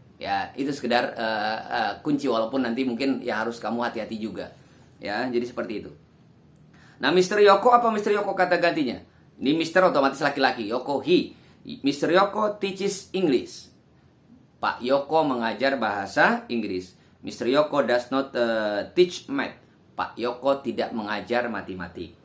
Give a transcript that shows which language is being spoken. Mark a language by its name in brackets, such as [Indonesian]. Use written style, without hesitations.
[Indonesian] Ya, itu sekedar kunci, walaupun nanti mungkin ya harus kamu hati-hati juga. Ya, jadi seperti itu. Nah, Mr. Yoko, apa Mr. Yoko kata gantinya? Ini Mr. otomatis laki-laki. Yoko, he. Mr. [English] Yoko teaches English. [Indonesian] Pak Yoko mengajar bahasa Inggris. Mr. [English] Yoko does not teach math. [Indonesian] Pak Yoko tidak mengajar matematik.